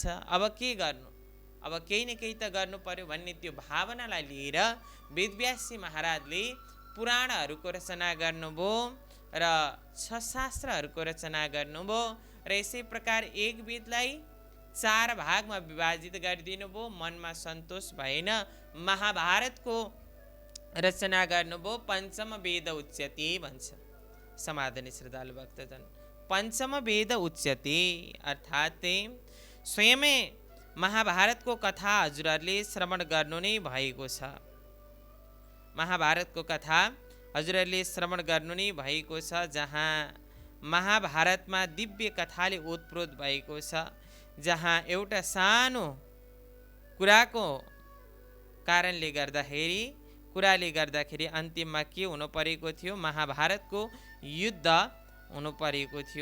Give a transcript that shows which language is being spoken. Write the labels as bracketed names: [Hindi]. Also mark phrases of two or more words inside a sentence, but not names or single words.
[Nepali] अब के गर्नु, अब केही न केही त गर्नु पर्यो भन्ने त्यो भावनालाई लिएर वेदव्यासी महाराजले पुराणहरूको रचना गर्नुभयो र 6 शास्त्रहरूको रचना गर्नुभयो र यसै प्रकार एक वेदलाई 4 भागमा विभाजित गरिदिनु भयो। मनमा सन्तोष भएन, महाभारतको रचना गर्नुभयो। [Sanskrit] पञ्चम वेद उच्यते [Nepali] भन्छ समाधानी श्रद्धालु भक्तजन। [Sanskrit] पञ्चम वेद उच्यते [Nepali] अर्थात् स्वयमै महाभारतको कथा हजुरहरूले श्रवण गर्नु नै भएको छ। महाभारतको कथा हजुरहरूले श्रवण गर्नु नै भएको छ, जहाँ महाभारतमा दिव्य कथाले ओतप्रोत भएको छ। जहाँ एउटा सानो कुराको कारणले गर्दाखेरि अन्तिममा के हुनु परेको थियो, महाभारतको युद्ध हुनु परेको थियो।